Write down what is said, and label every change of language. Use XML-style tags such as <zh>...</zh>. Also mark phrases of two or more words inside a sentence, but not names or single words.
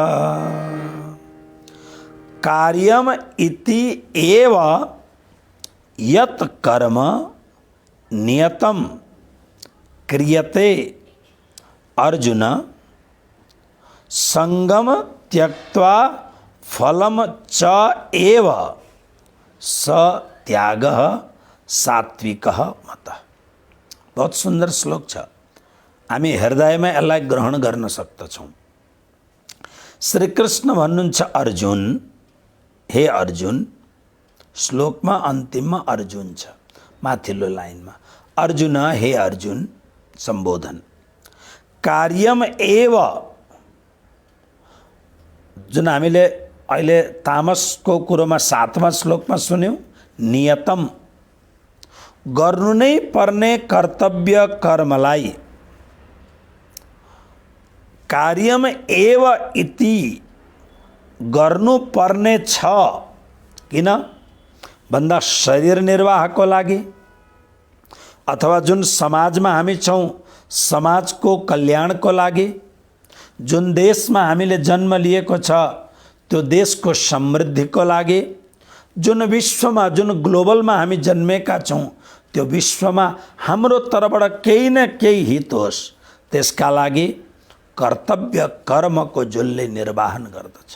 <sa>कार्यम इति एव यत् कर्म नियतम क्रियते अर्जुन संगम त्यक्त्वा फलम च एव स त्यागः सात्विकः मतः।</sa> <hi>बहुत सुंदर</hi> <ne>श्लोक छ। हामी हृदयमा यसलाई ग्रहण गर्न सक्दछौँ। श्री कृष्ण भन्नुहुन्छ अर्जुन, हे अर्जुन, श्लोकमा अन्तिममा अर्जुन छ, माथिल्लो लाइनमा अर्जुन हे अर्जुन सम्बोधन।</ne> <sa>कार्यम एव,</sa> <ne>जुन हामीले अहिले तामसको कुरोमा 7वां श्लोकमा सुन्यौं, नियतम गर्नु नै पर्ने कर्तव्य कर्मलाई</ne> <sa>कार्यम एव इति</sa> <ne>गर्नु पर्ने छ। किन भन्दा शरीर निर्वाहको लागि अथवा जुन समाजमा हामी छौँ समाजको कल्याणको लागि, जुन देशमा हामीले जन्म लिएको छ त्यो देशको समृद्धिको लागि, जुन विश्वमा जुन ग्लोबलमा हामी जन्मेका छौँ त्यो विश्वमा हाम्रो तर्फबाट केही न केही हित होस् त्यसका लागि कर्तव्य कर्मको जसले निर्वाहन गर्दछ।</ne>